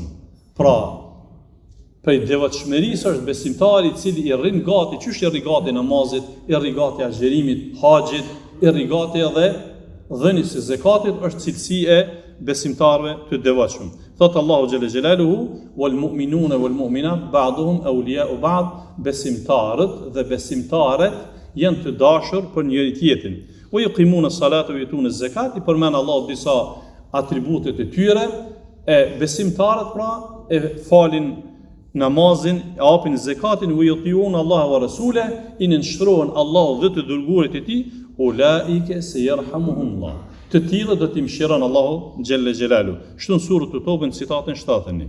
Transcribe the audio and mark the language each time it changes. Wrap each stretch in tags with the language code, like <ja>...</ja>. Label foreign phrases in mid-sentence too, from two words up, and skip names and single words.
<sq>Pra, prej devotshmërisë është besimtari i cili i rrin gati, çysh i rri gati namazit, i rri gati agjerimit, haxhit, i rri gati edhe dhënies së zakatit është cilësi e besimtarëve të devotshëm. Thot Allahu</sq> <ar>جل جلاله: "والمؤمنون والمؤمنات بعضهم أولياء بعض",</ar> <sq>besimtarët dhe besimtaret janë të dashur për njëri tjetrin.</sq> <ar>ويقيمون الصلاة ويؤتون الزكاة,</ar> <sq>i përmend Allahu disa atribute të tyre, e besimtarët pra e falin namazin, e apin zakatin,</sq> <ar>ويطيعون الله ورسوله,</ar> <sq>i nënshtrohen Allahu dhe të dërguarit e tij,</sq> <ar>أولئك سيرحمهم الله.</ar> <sq>Të tillë do t'i mëshiron Allahu</sq> <ar>جل جلاله.</ar> <sq>Kështu në surën Tobën citatin 7.</sq>